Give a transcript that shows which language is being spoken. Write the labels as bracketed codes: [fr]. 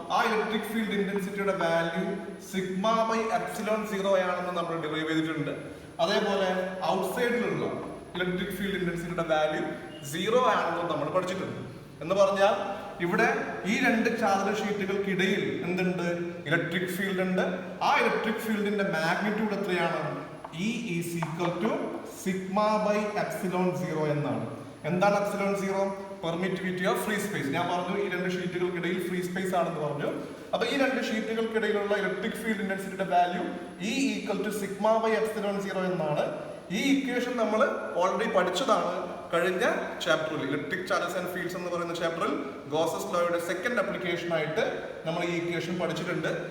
[ml] ആ electric field ഇന്റൻസിറ്റിയുടെ value sigma by epsilon 0 ആണെന്ന് നമ്മൾ ഡിറൈവ് ചെയ്തിട്ടുണ്ട്. അതേപോലെ ഔട്ട്സൈഡിലുള്ള ഇലക്ട്രിക് ഫീൽഡ് ഇന്റൻസിറ്റിയുടെ വാല്യൂ 0 ആണെന്ന് നമ്മൾ പഠിച്ചിട്ടുണ്ട്. എന്ന് പറഞ്ഞാൽ ഇവിടെ ഈ രണ്ട് ചാർജ് ഷീറ്റുകൾക്കിടയിൽ എന്തുണ്ട്? ഇലക്ട്രിക് ഫീൽഡ് ഉണ്ട്. ആ ഇലക്ട്രിക് ഫീൽഡിന്റെ മാഗ്നിറ്റ്യൂഡ് എത്രയാണ്? [en] E is equal to sigma by epsilon 0 എന്നാണ്. [ml] എന്താണ് epsilon 0? Permittivity of free space. ഞാൻ പറഞ്ഞു ഈ രണ്ട് ഷീറ്റുകൾക്കിടയിൽ ഫ്രീ സ്പേസ് ആണെന്ന് പറഞ്ഞു. അപ്പൊ ഈ രണ്ട് ഷീറ്റുകൾക്കിടയിലുള്ള electric field ഇന്റൻസിറ്റിയുടെ value E equal to sigma by epsilon 0 എന്നാണ്. ഈ ഇക്വേഷൻ നമ്മൾ ഓൾറെഡി പഠിച്ചതാണ് കഴിഞ്ഞ ചാപ്റ്ററിൽ, ഇലക്ട്രിക് ചാർജസ് ആൻഡ് ഫീൽഡ്സ് എന്ന് പറയുന്ന ചാപ്റ്ററിൽ ഗോസസ് ലോയുടെ സെക്കൻഡ് ആപ്ലിക്കേഷൻ ആയിട്ട് നമ്മൾ ഈ ഇക്വേഷൻ പഠിച്ചിട്ടുണ്ട്.